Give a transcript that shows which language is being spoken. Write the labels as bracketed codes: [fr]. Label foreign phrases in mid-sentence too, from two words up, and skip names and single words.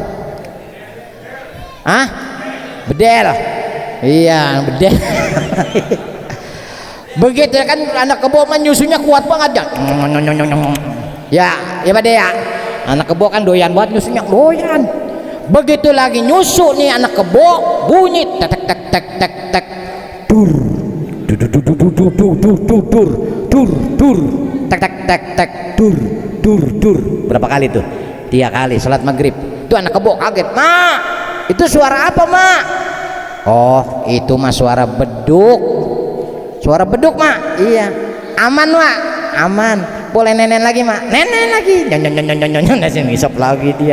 [id] Bedel. Iya, bedel. Begitu ya kan, anak kebo mah nyusunya kuat banget ya. Ya Pak De ya. Anak kebo kan doyan banget nyusunya, doyan. Begitu lagi nyusu nih anak kebo, bunyi tek tek tek tek tek. Dur tek tek tek tek dur. Berapa kali tuh? 3 kali salat maghrib. Itu anak kebo kaget, "Mak, itu suara apa Mak?" Oh itu mah suara beduk. Suara beduk Mak. Iya. Aman Mak, aman. Boleh nenen lagi Mak. Nenen lagi. Nyon ngisap lagi dia.